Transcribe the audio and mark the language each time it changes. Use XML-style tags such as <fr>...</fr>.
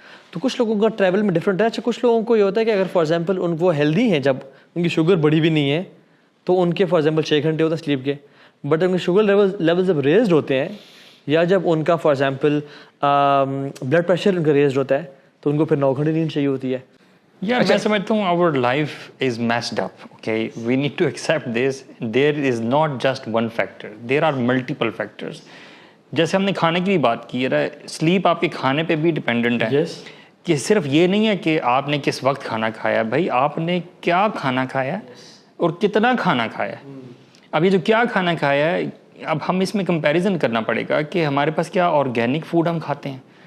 <ur>تو کچھ لوگوں کا ٹریول میں ڈفرینٹ ہے. اچھا کچھ لوگوں کو یہ ہوتا ہے کہ اگر</ur> <en>for example</en> <ur>وہ ہیلدی ہیں, جب ان کی شوگر بڑی بھی نہیں ہے تو ان کے فار ایگزامپل 6 گھنٹے ہوتا ہے سلیپ کے, بٹ ان کے شوگر لیول جب ریزڈ ہوتے ہیں یا جب ان کا فار ایگزامپل بلڈ پریشر ان کا ریزڈ ہوتا ہے تو ان کو پھر 9 گھنٹے نیند چاہیے ہوتی ہے. یار میں سمجھتا ہوں</ur> <en>our life is messed up, okay? We need to accept this. There is not just one factor. There are multiple factors.</en> <ur>جیسے ہم نے کھانے کی بھی بات کی ہے, سلیپ آپ کے کھانے پہ بھی ڈپینڈنٹ ہے. کہ صرف یہ نہیں ہے کہ آپ نے کس وقت کھانا کھایا, بھائی آپ نے کیا کھانا کھایا اور کتنا کھانا کھایا. اب یہ جو کیا کھانا کھایا ہے, اب ہم اس میں کمپیریزن کرنا پڑے گا کہ ہمارے پاس کیا آرگینک فوڈ ہم کھاتے ہیں.</ur>